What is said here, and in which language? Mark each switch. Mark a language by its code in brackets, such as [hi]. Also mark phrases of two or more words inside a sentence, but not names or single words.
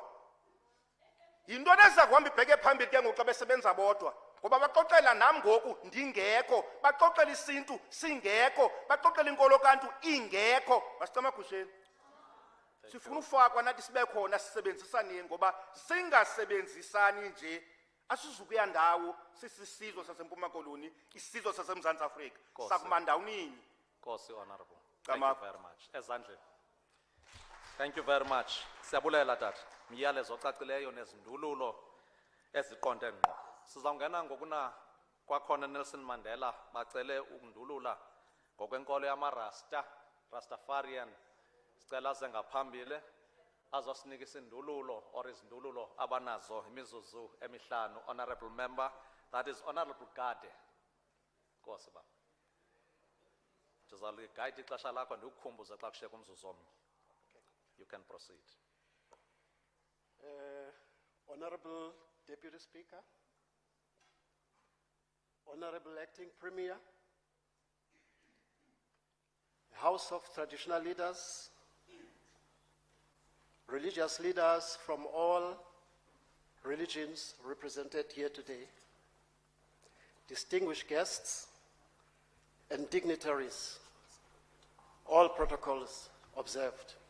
[xh] Yinto neza kuhamba ibheke phambili ke ngoku xa besebenza bodwa ngoba baxoxela nam ngoku ndingekho baxoxela isintu singekho baxoxela inkolo kantu ingekho masicamagusheni. Sifuna ufakwa nathi sibe khona sisebenzisaneni ngoba singasebenzisani nje asizukuya ndawo sisisizwe saseMpuma Koloni isizwe saseMzantsi Afrika sakumandawunini. Nkosi honorable. [en] Thank Thank you very much. Ezandleni. Thank you very much. [xh] Siyabulela tata. Miyalezo ocacileyo nezindululo eziqonde ngqo. Sizawungena ngokuna kwakhona Nelson Mandela bacele ukundulula ngokwenkolo yamarasta Rastafarian. Sicela ze ngaphambili azosinika isindululo or izindululo abanazo imizuzu emihlanu. [en] Honorable member, that is Honorable Gade. [xh] Nkosi baba. Ndizawuligayida ixesha lakho ndikukhumbuze xa kushiyeka umzuzu omnye. [en] You can proceed. Honorable Deputy Speaker, Honorable Acting Premier, House of Traditional Leaders, religious leaders from all religions represented here today, distinguished guests and dignitaries, all protocols observed.